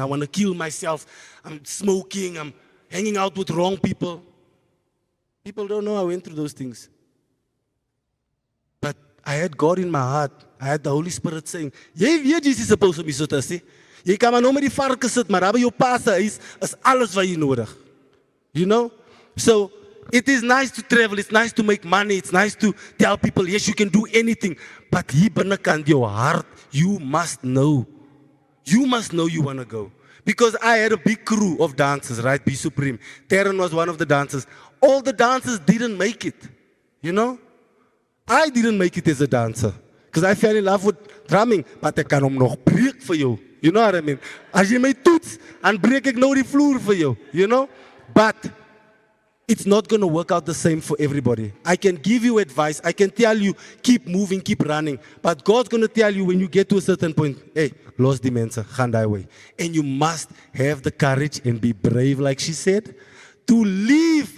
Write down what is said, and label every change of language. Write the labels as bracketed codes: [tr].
[en] I want to kill myself. I'm smoking, I'm hanging out with wrong people. People don't know I went through those things. But I had God in my heart. I had the Holy Spirit saying, [af] jy weet jy is [en] supposed to be so thirsty. [af] Jy kan maar nou met die varke sit, maar daar by jou pa se huis is alles wat jy nodig. [en] You know? So, it is nice to travel, it's nice to make money, it's nice to tell people, yes, you can do anything. But [af] hier binnekant jou hart, [en] you must know. You must know you want to go. Because I had a big crew of dancers, right? Be Supreme. Terren was one of the dancers. All the dancers didn't make it. You know? I didn't make it as a dancer. Because I fell in love with drumming. [af] But ek kan hom nog breek vir jou. [en] You know what I mean? [af] As jy my toets, dan breek ek nou die vloer vir jou. [en] You know? But it's not going to work out the same for everybody. I can give you advice. I can tell you, keep moving, keep running. But God's going to tell you when you get to a certain point, hey, [af] los die mense, gaan die [en] way. And you must have the courage and be brave, like she said, to leave.